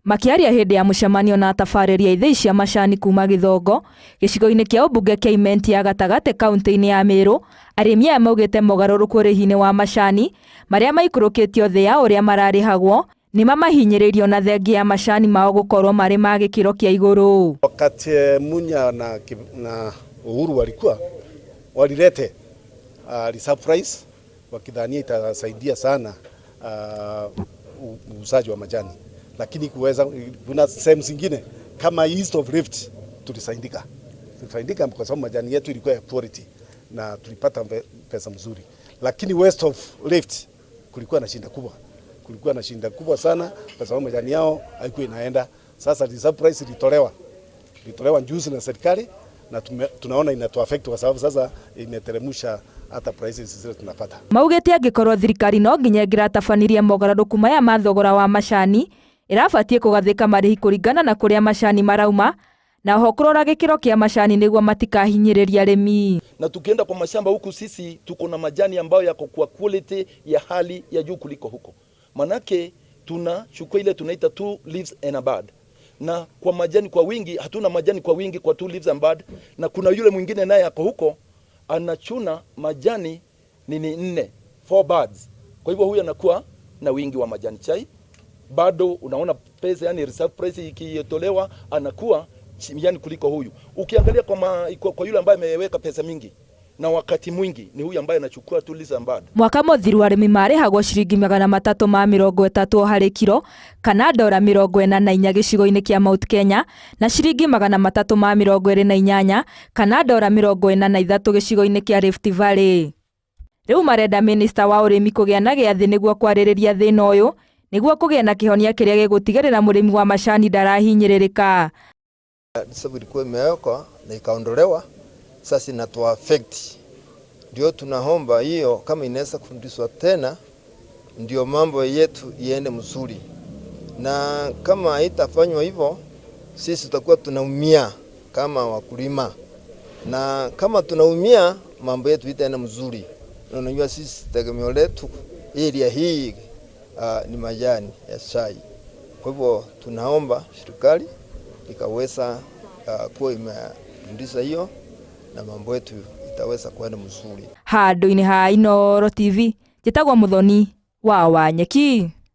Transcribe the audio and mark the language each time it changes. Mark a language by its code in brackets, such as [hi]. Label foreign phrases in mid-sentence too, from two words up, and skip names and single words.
[ki] Makiaria hindi ya mucemanio na tafareria ithei cia macani kuma Githongo gicigo-ini kia ubunge kia Imenti ya gatagate kaunti-ini ya Meru, arimi aya maugite mogaruruku urihini wa macani maria maikurukitio thi ya uria mararihagwo ni mamahinyiririo na thengi ya macani mao gukorwo mari ma gikiro kia iguru. [sw] Wakati Munya na Uhuru walilete surprise wakidhania itasaidia sana uuzaji wa majani, lakini kuna sehemu zingine kama [en] East of Rift [sw] tulisaidika kwa sababu majani yetu ilikuwa ya quality na tulipata pesa mzuri, lakini [en] West of Rift [sw] kulikuwa na shinda kubwa sana kwa sababu majani yao haikuwa inaenda. Sasa surprise ilitolewa juzi na serikali na tunaona inatuaffect kwa sababu sasa imeteremusha hata prices zile tunapata. [ki] Maugete angikorwo thirikari no nginya ingiratabaniria mogaruruku maya ma thogora wa macani irabatie kugathika marihi kuringana na kuria macani marauma na ho kurora gikiro kia macani niguo matikahinyiriria arimi. [sw] Na tukienda kwa mashamba huku sisi tuko na majani ambayo yako kwa quality ya hali ya juu kuliko huko. Manake tunachukua ile tunaita [en] 2 leaves and a bud. [sw] Na kwa majani kwa wingi hatuna majani kwa wingi kwa [en] 2 leaves and bud, [sw] na kuna yule mwingine naye yako huko anachuna majani ni 4 buds. Kwa hivyo huyu anakuwa na wingi wa majani chai. Bado unaona pesa, yani [en] reserve price [sw] ikitolewa anakuwa yani kuliko huyu. Ukiangalia kwa yule ambaye ameweka pesa mingi na wakati mwingi ni huyu ambaye anachukua [en] 2 leaves and bud. [ki] Mwaka muthiru arimi marihagwo ciringi 330 hari kiro kana $44 gicigo-ini kia Mount Kenya na ciringi 328 kana $43 gicigo-ini kia Rift Valley. Riu marenda minista wa urimi kugia na giathi niguo kwaririria thina uyu niguo kugia na kihonia kiria gigutigirira murimi wa macani ndarahinyiririka. [sw] Sababu ilikuwa imewekwa na ikaondolewa, sasa inatu affect. Ndio tunaomba hiyo kama inaweza kufundishwa tena ndio mambo yetu iende mzuri, na kama haitafanywa hivyo sisi tutakuwa tunaumia kama wakulima, na kama tunaumia mambo yetu itaenda mzuri. Unajua sisi tegemeo letu area hii ni majani ya chai. Kwa hivyo tunaomba serikali ikaweza kuwa imefundisha hiyo na mambo yetu itaweza kwenda mzuri. [ki] Handu-ini ha Inooro TV, njitagwo Muthoni wa Wanyeki.